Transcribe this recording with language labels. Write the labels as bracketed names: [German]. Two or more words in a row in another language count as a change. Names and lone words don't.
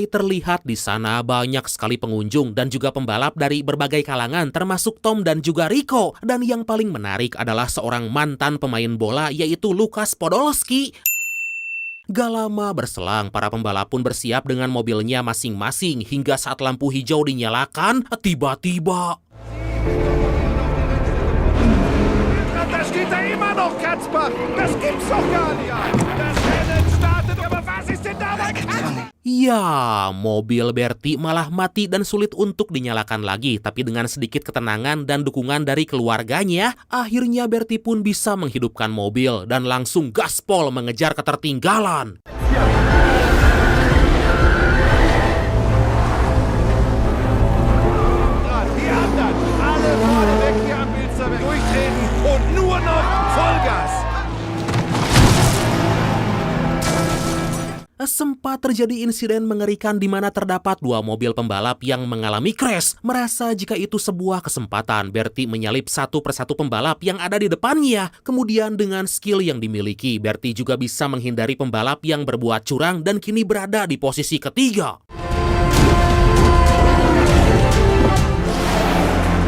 [Indonesian] Terlihat di sana banyak sekali pengunjung dan juga pembalap dari berbagai kalangan termasuk Tom dan juga Rico. Dan yang paling menarik adalah seorang mantan pemain bola yaitu Lukas Podolski. Gak lama berselang, para pembalap pun bersiap dengan mobilnya masing-masing hingga saat lampu hijau dinyalakan, tiba-tiba [German] Das geht da immer noch, Katzbach! Das gibt's doch gar nicht! Das Rennen startet, aber was ist denn dabei? [Indonesian] ya, mobil Bertie malah mati dan sulit untuk dinyalakan lagi. Tapi dengan sedikit ketenangan dan dukungan dari keluarganya, akhirnya Bertie pun bisa menghidupkan mobil dan langsung gaspol mengejar ketertinggalan. [German] Die anderen, alle vorne weg hier am Bilzerberg. Durchtreten und nur noch Vollgas! [Indonesian] Sempat terjadi insiden mengerikan di mana terdapat dua mobil pembalap yang mengalami crash. Merasa jika itu sebuah kesempatan, Bertie menyalip satu persatu pembalap yang ada di depannya. Kemudian dengan skill yang dimiliki, Bertie juga bisa menghindari pembalap yang berbuat curang dan kini berada di posisi ketiga.